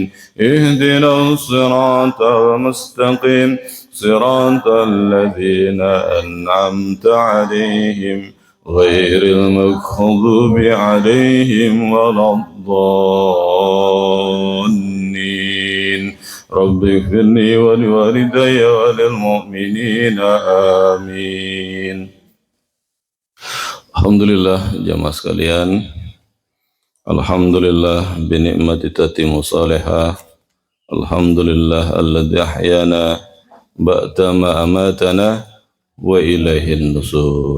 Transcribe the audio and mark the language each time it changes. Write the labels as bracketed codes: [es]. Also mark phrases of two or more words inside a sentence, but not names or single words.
[ar] اهدنا الصراط المستقيم صراط الذين أنعمت عليهم غير المغضوب عليهم ولا الضالين. رب اغفر لي ولوالدي وللمؤمنين آمين. [id] Alhamdulillah jamaah sekalian. [ar] الحمد لله بنعمته تتم الصالحات. الحمد لله الذي أحيانا بعد ما أماتنا وإليه النشور.